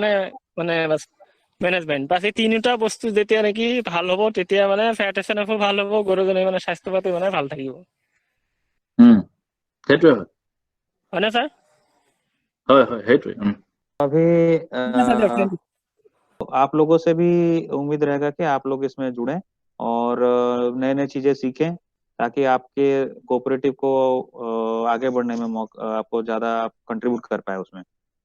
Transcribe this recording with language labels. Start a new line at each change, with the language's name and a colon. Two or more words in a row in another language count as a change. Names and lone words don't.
Assamese: মানে মানে বাছ মেনেজমেণ্ট। বাছ এই তিনিটা বস্তু যেতিয়া নেকি ভাল হ'ব তেতিয়া মানে ফেট এছএনএফো ভাল হ'ব, গৰুজনী মানে স্বাস্থ্য পাতি মানে ভাল থাকিব। উম, সেইটোৱে হয়। হয়নে ছাৰ? হয় হয়, সেইটোৱে।
Hindi: अभी
Assamese: ঠিক আছে দিয়ক,
English: thank you.
Hindi: आप लोगों से भी उम्मीद रहेगा कि आप लोग इसमें जुड़ें और नए नए चीजें सीखें। ताकि आपके कोऑपरेटिव को आगे बढ़ने में मौका आपको ज्यादा कंट्रीब्यूट कर पाए उसमें।